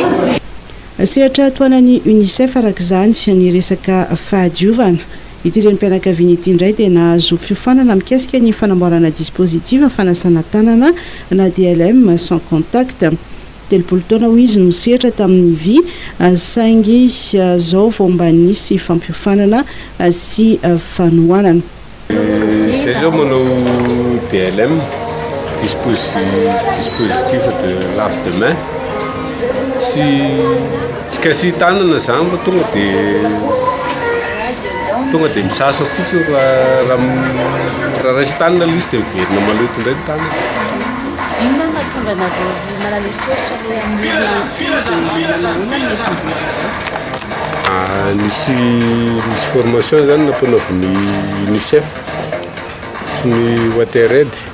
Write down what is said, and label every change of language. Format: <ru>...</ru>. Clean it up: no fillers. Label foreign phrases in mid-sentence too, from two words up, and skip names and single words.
<mg>Sehatra toanany UNICEF araka izany ny resaka fahadiovana ity renim-pianakaviana ity indray dia nahazo fiofanana mikasika ny fanamboarana dispositif fanasana tanana na DLM</mg> <fr>sans contact.</fr> <mg>3 taona ho izy no sehatra tamin'ny vy saingy zao vao mba nisy fampiofanana sy fanohanana. Izay zao manao DLM</mg> <fr>dispositif de lave-de-main</fr> <mg>tsy kasi tanana zany mba tonga dia misasa fotsiny raha raisy tanana l izy dia miverina maloto indray ny tanana. Nisy formation zany nampanaoviny UNICEF sy ny Watered</mg>